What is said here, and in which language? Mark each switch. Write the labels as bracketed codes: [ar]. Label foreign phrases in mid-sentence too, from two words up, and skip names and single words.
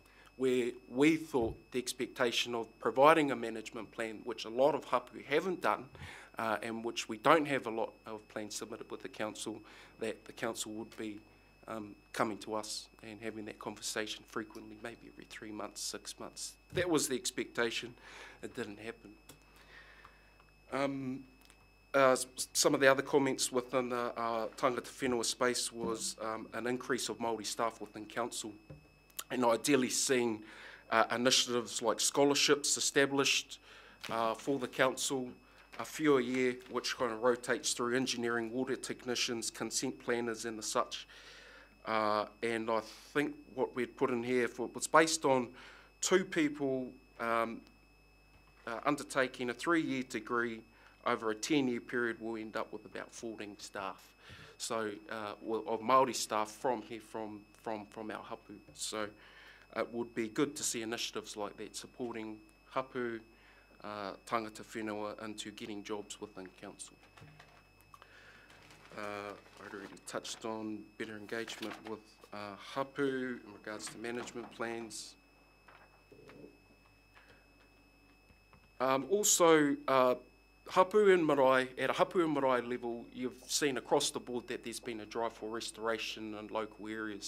[en] Where we thought the expectation of providing a management plan, which a lot of hapu haven't done, and which we don't have a lot of plans submitted with the council, that the council would be coming to us and having that conversation frequently, maybe every 3 months, 6 months. That was the expectation. It didn't happen. Some of the other comments within the [mi] tangata whenua [en] space was an increase of Māori staff within council, and ideally seeing initiatives like scholarships established for the council, a few a year, which kind of rotates through engineering, water technicians, consent planners and the such. And I think what we'd put in here was based on 2 people undertaking a 3-year degree over a 10-year period, we'll end up with about 14 staff. So, of Māori staff from here, from our hapu. So, it would be good to see initiatives like that supporting hapu, [mi] tangata whenua [en] into getting jobs within council. I'd already touched on better engagement with hapu in regards to management plans. Also, hapu and marae, at a hapu and marae level, you've seen across the board that there's been a drive for restoration in local areas.